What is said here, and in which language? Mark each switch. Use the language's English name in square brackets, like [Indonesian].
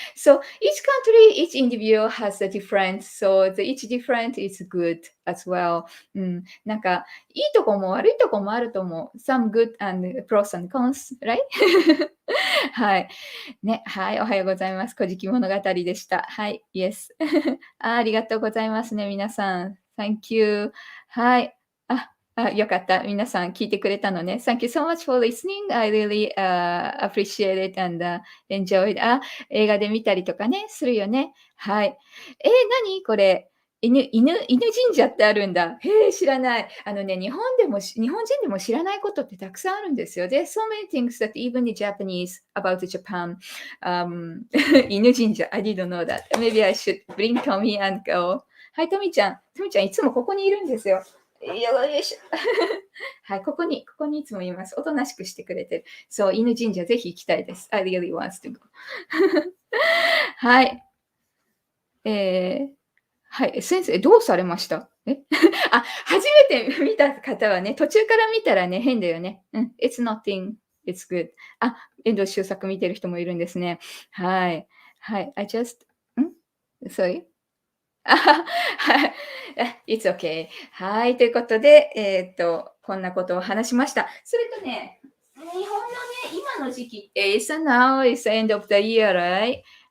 [English] So each country, each individual has a different, so each different is good as well. [Japanese] なんか、いいとこも悪いとこもあると思う。 [English] Some good and pros and cons, right? [Japanese] はい。ね、はい、おはようございます。古事記物語でした。はい、Yes ありがとうございますね、皆さん。 [English] Thank you. [Japanese] はい。よかった。皆さん聞いてくれたのね。 [English] Thank you so much for listening. I really appreciate it and enjoy it. [Japanese] 映画で見たりとかね、するよね。はい。何これ。犬神社ってあるんだ。へえ、知らない。日本人でも知らないことってたくさんあるんですよ。 [English] There's so many things that even the Japanese about Japan. 犬神社。I didn't know that. Maybe I should bring Tommy and go. [Japanese] はい、トミちゃんいつもここにいるんですよ。よいしょ。はい、ここにいつもいます。おとなしくしてくれてる。そう、犬神社ぜひ行きたいです。 [English] I really want to go. はい。 [Japanese] はい。先生、どうされました？初めて見た方はね、途中から見たらね、変だよね。 [English] It's nothing. It's good. [Japanese] 遠藤周作見てる人もいるんですね。はい。はい。 [English] Sorry? はい。It's okay. [Japanese] はい。ということで、こんなことを話しました。それとね、日本のね、今の時期って、 [English] It's now, it's end of the year, right?